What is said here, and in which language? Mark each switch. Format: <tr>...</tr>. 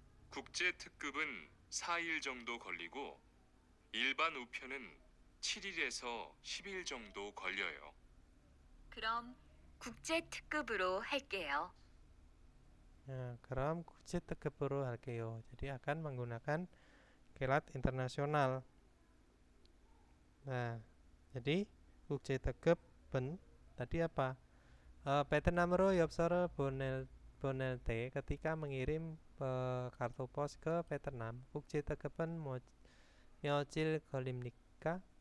<ko>국제 특급은 4일 정도 걸리고 일반 우편은 7일에서 10일 정도 걸려요. 그럼 국제 특급으로 할게요. Nah, kram 국제 특급으로 할게요.</ko> <id>Jadi akan menggunakan kilat internasional. Nah, jadi</id> <ko>국제 특급은</ko> <id>tadi apa?</id> <ko>베트남으로 엽서를 보낼 때</ko> <id>ketika mengirim kartu pos ke Vietnam,</id> <ko>국제 특급은 며칠 걸립니까?</ko>